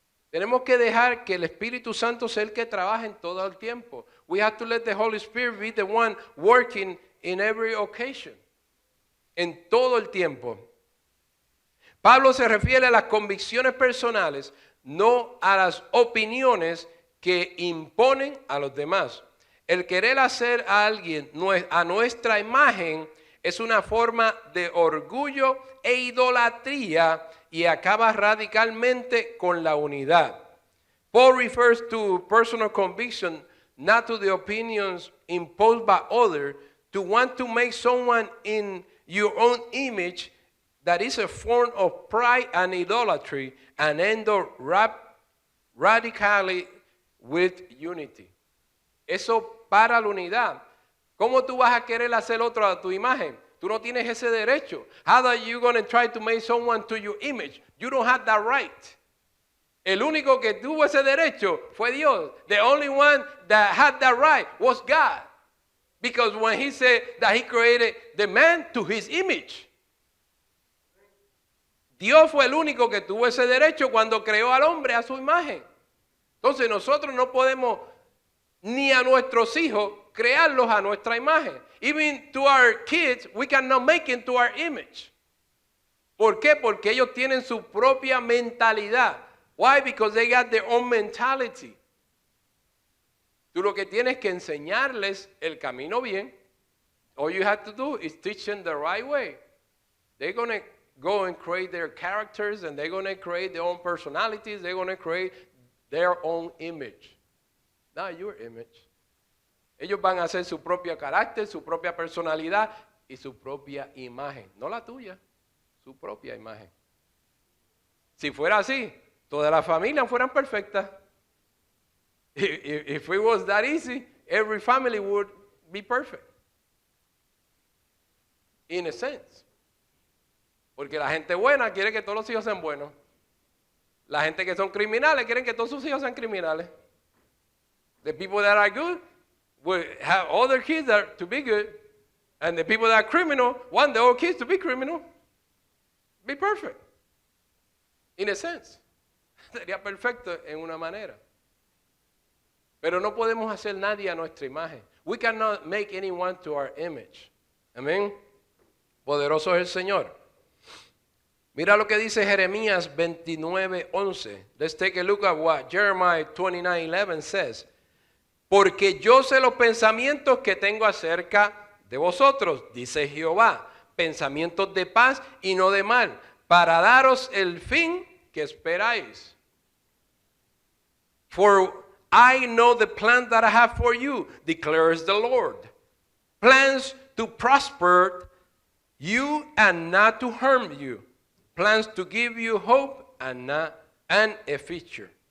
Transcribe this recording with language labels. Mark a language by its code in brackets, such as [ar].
[es] Tenemos que dejar que el Espíritu Santo sea el que trabaje en todo el tiempo. [en] We have to let the Holy Spirit be the one working in every occasion. En todo el tiempo. [es] Pablo se refiere a las convicciones personales, no a las opiniones que imponen a los demás. El querer hacer a alguien a nuestra imagen es una forma de orgullo e idolatría y acaba radicalmente con la unidad. [en] Paul refers to personal conviction not to the opinions imposed by others, to want to make someone in your own image, that is a form of pride and idolatry, and end up radically with unity. [es] Eso para la unidad. ¿Cómo tú vas a querer hacer otro a tu imagen? Tú no tienes ese derecho. [en] How are you going to try to make someone to your image? You don't have that right. [es] El único que tuvo ese derecho fue Dios. [en] The only one that had that right was God. Because when he said that he created the man to his image. [es] Dios fue el único que tuvo ese derecho cuando creó al hombre a su imagen. Entonces nosotros no podemos ni a nuestros hijos crearlos a nuestra imagen. [en] Even to our kids, we cannot make them to our image. [es] ¿Por qué? Porque ellos tienen su propia mentalidad. [en] Why? Because they got their own mentality. [es] Tú lo que tienes que enseñarles el camino bien. [en] All you have to do is teach them the right way. They're going to go and create their characters, and they're going to create their own personalities. They're going to create their own image. Not your image. [es] Ellos van a hacer su propio carácter, su propia personalidad y su propia imagen. No la tuya, su propia imagen. Si fuera así, todas las familias fueran perfectas. [en] If it was that easy, every family would be perfect. In a sense. [es] Porque la gente buena quiere que todos los hijos sean buenos. La gente que son criminales quieren que todos sus hijos sean criminales. [en] The people that are good will have all their kids to be good. And the people that are criminal want their own kids to be criminal. Be perfect. In a sense. [es] Sería perfecto en una manera. Pero no podemos hacer nadie a nuestra imagen. [en] We cannot make anyone to our image. [es] Amén. Poderoso es el Señor. Mira lo que dice Jeremías 29:11. [en] Let's take a look at what Jeremiah 29:11 says. [es] Porque yo sé los pensamientos que tengo acerca de vosotros, dice Jehová, pensamientos de paz y no de mal, para daros el fin que esperáis. [en] For I know the plan that I have for you, declares the Lord. Plans to prosper you and not to harm you. Plans to give you hope and a future.